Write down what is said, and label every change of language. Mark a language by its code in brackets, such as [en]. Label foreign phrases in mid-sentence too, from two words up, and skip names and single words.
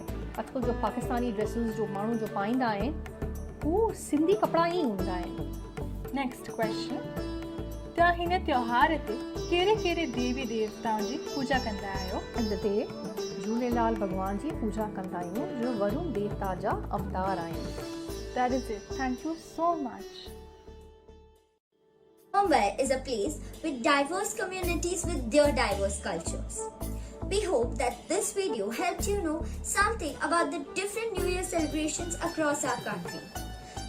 [sd] अॼुकल्ह जो पाकिस्तानी ड्रेसिस जो माण्हू जो पाईंदा आहिनि हू सिंधी कपिड़ा ई हूंदा आहिनि। [en] Next question, [sd] तव्हां हिन त्योहार ते कहिड़े कहिड़े देवी देवताउनि जी पूजा कंदा आहियो? हिन ते झूलेलाल भॻवान जी पूजा कंदा आहियूं जो वरुण देवता जा अवतार आहिनि। [en] That is it. Thank you so much. Mumbai is a place with diverse communities with their diverse cultures. We hope that this video helped you know something about the different New Year celebrations across our country.